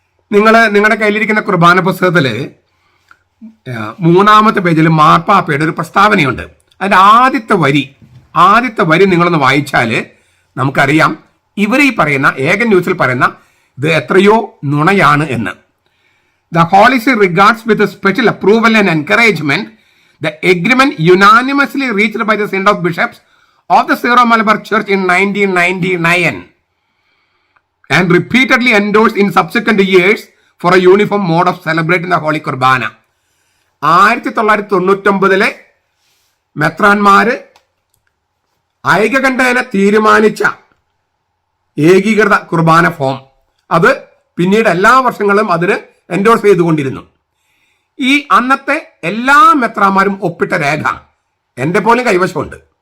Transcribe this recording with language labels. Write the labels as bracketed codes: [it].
[ml] നിങ്ങളുടെ കയ്യിലിരിക്കുന്ന കുർബാന പുസ്തകത്തില് 3-ാമത്തെ പേജിൽ മാർപ്പാപ്പയുടെ ഒരു പ്രസ്താവനയുണ്ട്. അതിന്റെ ആദ്യത്തെ വരി നിങ്ങളൊന്ന് വായിച്ചാല് നമുക്കറിയാം ഇവർ ഈ പറയുന്ന ഏകൻ ന്യൂസിൽ പറയുന്ന ഇത് എത്രയോ നുണയാണ് എന്ന്. [en] The Holy See regards with special approval and encouragement the agreement unanimously reached by the Synod of Bishops of the Syro Malabar Church in 1999 and repeatedly endorsed in subsequent years for a uniform mode of celebrating the Holy Kurbana. [ml] 1999 മെത്രാന്മാര് ഐകകണ്ഠേന തീരുമാനിച്ച ഏകീകൃത കുർബാന form അത് പിന്നീട് എല്ലാ വർഷങ്ങളും അതിന് endorse ചെയ്തുകൊണ്ടിരുന്നു. ഈ അന്നത്തെ എല്ലാ മെത്രാന്മാരും ഒപ്പിട്ട രേഖ എൻ്റെ പോലും കൈവശമുണ്ട്.